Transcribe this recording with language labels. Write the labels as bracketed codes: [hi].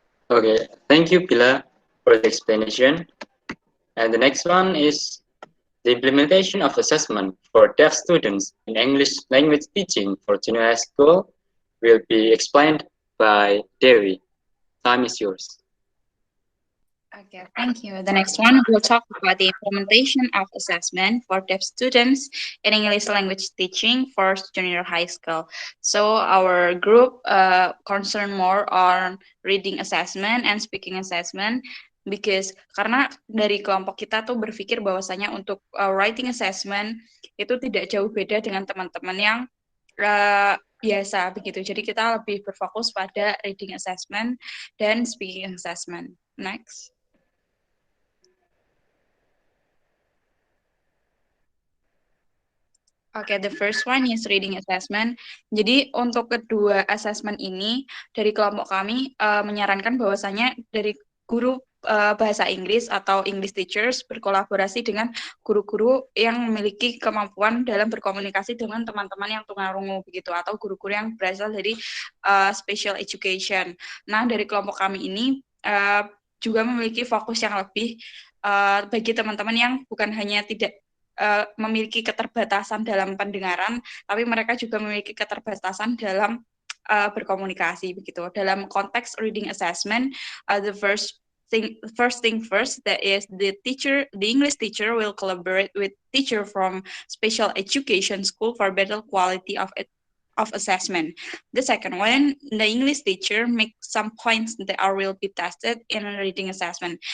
[en] Okay, thank you, Bila, for the explanation. And the next one is the implementation of assessment for deaf students in English language teaching for junior high school will be explained by Dewi. Time is yours. Okay, thank you. The next one, we'll talk about the implementation of assessment for deaf students in English language teaching for junior high school. So our group concern more on reading assessment and speaking assessment because [id] karena dari kelompok kita tuh berpikir bahwasanya untuk writing assessment itu tidak jauh beda dengan teman-teman yang biasa begitu. Jadi kita lebih berfokus pada reading assessment dan speaking assessment. Next. [en] Okay, the first one is reading assessment. [id] Jadi untuk kedua assessment ini dari kelompok kami menyarankan bahwasanya dari guru bahasa Inggris atau English teachers berkolaborasi dengan guru-guru yang memiliki kemampuan dalam berkomunikasi dengan teman-teman yang tunarungu begitu atau guru-guru yang berasal dari special education. Nah, dari kelompok kami ini juga memiliki fokus yang lebih bagi teman-teman yang bukan hanya tidak memiliki keterbatasan dalam pendengaran, tapi mereka juga memiliki keterbatasan dalam berkomunikasi begitu. Dalam konteks [en] reading assessment, the first thing first, that is the English teacher will collaborate with teacher from special education school for better quality of assessment. The second one, the English teacher make some points that will be tested in reading assessment.